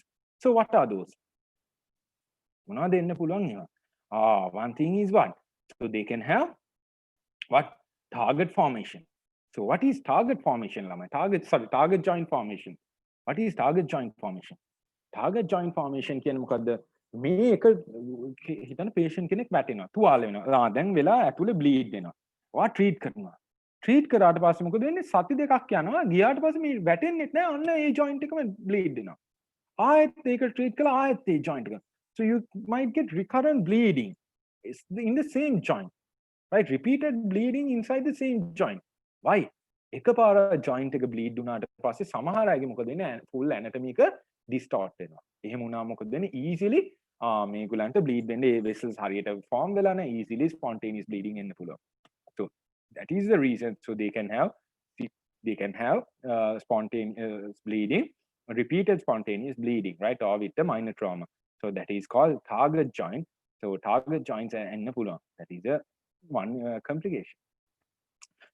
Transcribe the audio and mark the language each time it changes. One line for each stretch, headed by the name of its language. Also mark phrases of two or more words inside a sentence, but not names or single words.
English: So what are those? One thing is what? So they can have what? Target formation. So what is target formation? Target joint formation. What is target joint formation? Target joint formation
Sinhala: කියන්නේ මොකද්ද? මේ එක හිතන patient කෙනෙක් වැටෙනවා, තුවාල වෙනවා. දැන් වෙලා ඇතුලේ bleed වෙනවා. ඔයා treat කරනවා. Treat කරාට පස්සේ මොකද වෙන්නේ? සති දෙකක් යනවා. ගියාට පස්සේ මේ වැටෙන්නේ නැහැ. අන්න ඒ joint එකම bleed වෙනවා. ආයෙත් ඒක treat කළා ආයෙත් ඒ joint එක.
English: So you might get recurrent bleeding in the same joint, right? Repeated bleeding inside the same joint. Why?
Sinhala: එකපාර joint එක bleed වුණාට පස්සේ සමහර අයගේ මොකද වෙන්නේ?
English: full anatomy
Sinhala: එක distort වෙනවා. එහෙම වුණා මොකද වෙන්නේ? easily මේගොල්ලන්ට bleed වෙන්නේ ඒ vessels හරියට form වෙලා නැහැ,
English: easily spontaneous bleeding
Sinhala: එන්න පුළුවන්.
English: So that is the reason. So they can have spontaneous bleeding, repeated spontaneous bleeding, right? Or with the minor trauma. So that is called target joint. So target joints and that is one complication.